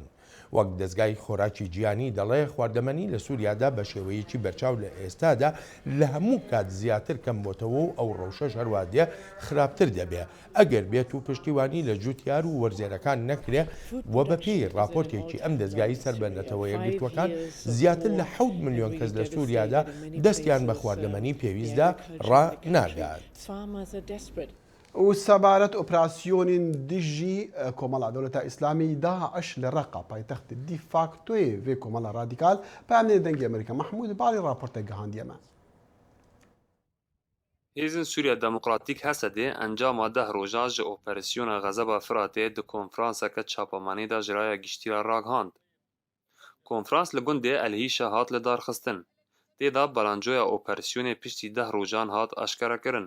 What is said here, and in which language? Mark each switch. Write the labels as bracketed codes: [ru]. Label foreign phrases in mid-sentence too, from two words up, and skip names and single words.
[ckb] وەک دەستگای خۆراکی جیهانی دەڵێ خواردەمەنی لە سووریادا بە شێوەیەکی بەرچاو لە ئێستادا لە هەموو کات زیاتر کەم بۆتەوە و ئەو ڕەوشەش هەروادێ خراپتر دەبێ ئەگەر بێت و پشتیوانی لە جوتیار و وەرزێرەکان نەکرێ و بە پێی راپۆرتێکی ئەم دەستگایی سەربەنەتەوە یەکگرتوەکان زیاتر لە 7 ملیۆن کەس لە سووریادا دەستیان بە خواردەمەنی پێویستدا ڕناگات. [ku] و سەبارەت ئۆپراسیۆنین دژی کۆمەڵا دەوڵەتە ئیسلامی داعش لە ڕەقا پایتەختی دیفاکتۆی وێ کۆمەڵە رادیکال پامێ دەنگی ئەمریکا محمود باڵی راپۆرتە گەهاندیەمە. Hêzên Sûriya Demokratîk Hesedê encama 10 rojan ji operasyona Xezeba Firatê di konferanseke çapamanî de ji raya giştîra ragihandin. Konferans li gundê Elhîşa hat li darxistin. Têda balancoya operasyonê piştî 10 rojan hat eşkerekirin.